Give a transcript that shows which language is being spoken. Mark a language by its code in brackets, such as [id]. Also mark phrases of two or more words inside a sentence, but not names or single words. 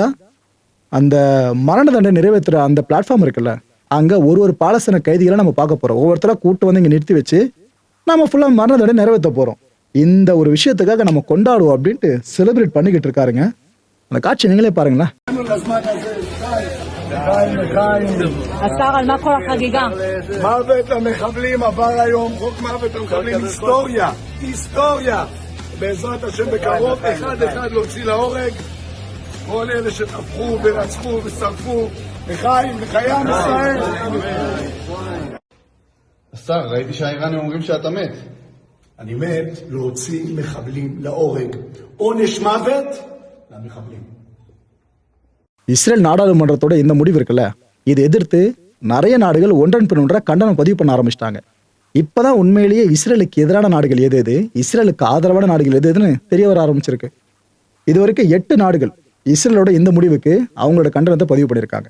[ta] அந்த மரண தண்டனை நிறைவேற்றுற அந்த பிளாட்ஃபார்ம் இருக்குல்ல, அங்க ஒரு பாலஸ்தீன கைதிகளை நம்ம பார்க்க போறோம். ஒவ்வொருத்தரா கூட்டு வந்து இங்க நிறுத்தி வச்சு நம்ம ஃபுல்லா மரண தண்டனை நிறைவேற்ற போறோம். இந்த ஒரு விஷயத்துக்காக நம்ம கொண்டாடுவோம் அப்படின்ட்டு செலிப்ரேட் பண்ணிக்கிட்டு இருக்காருங்க. அந்த காட்சி நீங்களே பாருங்களேன். [he] השר, על מה כל החגיגה? מוות למחבלים עבר היום, חוק מוות למחבלים, היסטוריה, היסטוריה. בעזרת השם בקרוב, אחד אחד להוציא להורג כל אלה שטבחו ורצחו ושרפו. לחיים, לחיי עם ישראל. השר, ראיתי שהאיראנים אומרים שאתה מת. אני מת להוציא מחבלים להורג. עונש מוות למחבלים. [ta] இஸ்ரேல் நாடாளுமன்றத்தோட இந்த முடிவு இருக்குல்ல, இதை எதிர்த்து நிறைய நாடுகள் ஒன்றன் பின் ஒன்றா கண்டனம் பதிவு பண்ண ஆரம்பிச்சிட்டாங்க. இப்பதான் உண்மையிலேயே இஸ்ரேலுக்கு எதிரான நாடுகள் எது எது, இஸ்ரேலுக்கு ஆதரவான நாடுகள் எது எதுன்னு தெரிய வர ஆரம்பிச்சிருக்கு. இது வரைக்கும் 8 நாடுகள் இஸ்ரேலோட இந்த முடிவுக்கு அவங்களோட கண்டனத்தை பதிவு பண்ணியிருக்காங்க.